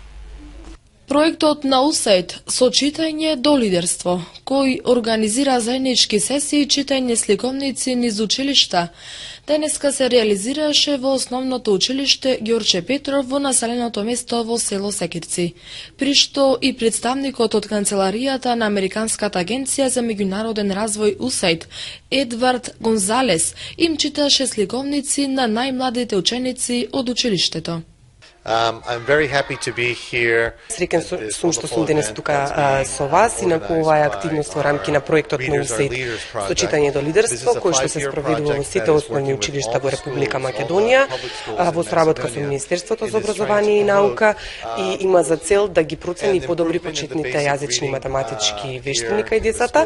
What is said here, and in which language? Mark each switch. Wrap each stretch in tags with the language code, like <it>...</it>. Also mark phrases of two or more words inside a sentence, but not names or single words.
<mk>Проектот на УСАИД со читање до лидерство, кој организира заеднички сесии читање сликовници низ училишта, денеска се реализираше во основното училиште Ѓорче Петров во населеното место во село Секирци, при што и представникот од канцеларијата на Американската агенција за меѓународен развој УСАИД, Едвард Гонзалес, им читаше сликовници на најмладите ученици од училиштето.</mk> <en>I'm very happy to be here.</en> <mk>Среќен сум што сум денес тука со вас и на оваа активност во рамки на проектот на УСАИД со читање до лидерство, кој што се спроведува во сите основни училишта во Република Македонија, во соработка со Министерството за образование и наука, и има за цел да ги процени и подобри почетните јазични и математички вештини кај децата.</mk>